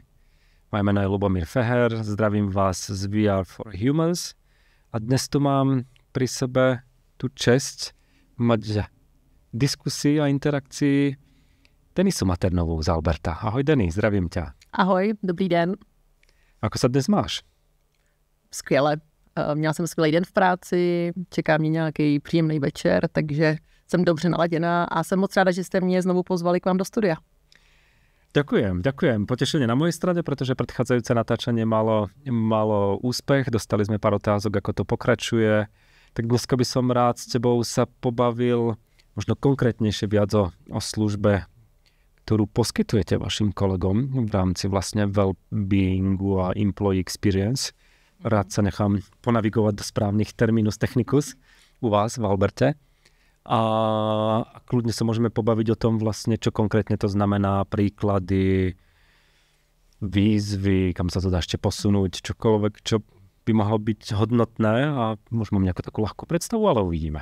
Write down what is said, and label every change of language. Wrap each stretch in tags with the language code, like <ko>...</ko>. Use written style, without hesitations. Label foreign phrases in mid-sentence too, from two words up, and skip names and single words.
<sk>Moje meno je Lubomír Feher, zdravím vás z VR for Humans a dnes tu mám pri sebe tú česť mať diskusii a interakcii Denisu Maternovou z Alberta. Ahoj Denis, zdravím ťa.</sk> <cs>Ahoj, dobrý den.</cs> <sk>Ako sa dnes máš?</sk> <cs>Skvěle. Měla jsem skvělý den v práci, čeká mě nějaký příjemný večer, takže jsem dobře naladěná a jsem moc ráda, že jste mě znovu pozvali k vám do studia.</cs> <sk>Ďakujem. Potešenie na mojej strane, pretože predchádzajúce natáčanie malo úspech. Dostali sme pár otázok, ako to pokračuje. Tak dneska by som rád s tebou sa pobavil možno konkrétnejšie viac o službe, ktorú poskytujete vašim kolegom v rámci vlastne well-beingu a</sk> <en>employee experience.</en> <sk>Rád sa nechám ponavigovať do správnych</sk> <la>terminus technicus</la> <sk>u vás v Alberte. A kľudne sa môžeme pobaviť o tom vlastne, čo konkrétne to znamená, príklady, výzvy, kam sa to dá ešte posunúť, čokoľvek, čo by mohlo byť hodnotné a môžeme nejakú takú ľahkú predstavu, ale uvidíme.</sk>